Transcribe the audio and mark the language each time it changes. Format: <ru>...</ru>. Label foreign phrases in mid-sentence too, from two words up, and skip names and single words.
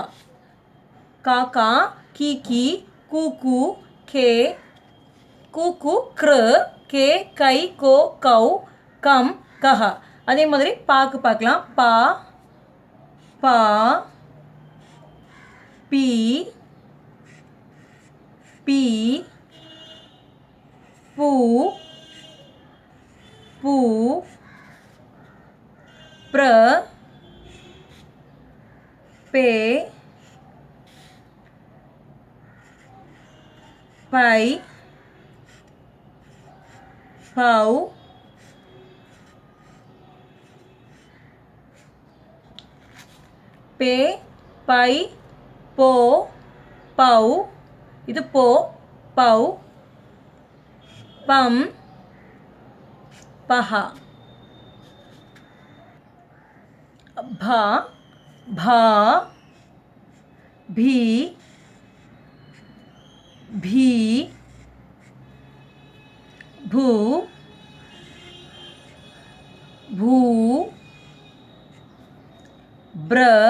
<ta>காக்கா கீ கீ கூ கூ கே கூ கூ க்ரு கே கை கோ கௌ கம் கஹா. அதே மாதிரி பாக்கு பார்க்கலாம். பா பா பி பி பூ பூ</ta> <hi>प्र पे पै पौ पे पै पो पौ.</hi> <ta>இது போ பௌ. பம் பஹா.</ta> <hi>भा भा भी भी भू भू ब्र</hi>